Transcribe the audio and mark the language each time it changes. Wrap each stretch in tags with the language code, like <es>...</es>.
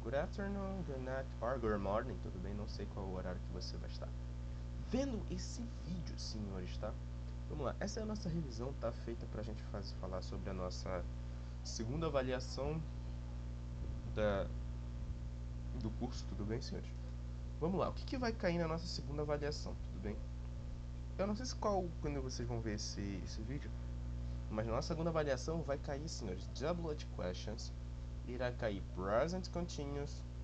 <en>Good afternoon, good night or good morning.</en> <pt>Tudo bem? Não sei qual o horário que você vai estar vendo esse vídeo, senhores, tá? Vamos lá. Essa é a nossa revisão, tá? Feita pra gente falar sobre a nossa segunda avaliação do curso. Tudo bem, senhores? Vamos lá. O que vai cair na nossa segunda avaliação? Tudo bem? Eu não sei quando vocês vão ver esse vídeo, mas na nossa segunda avaliação vai cair, senhores, double questions. Irá cair present continuous.</pt>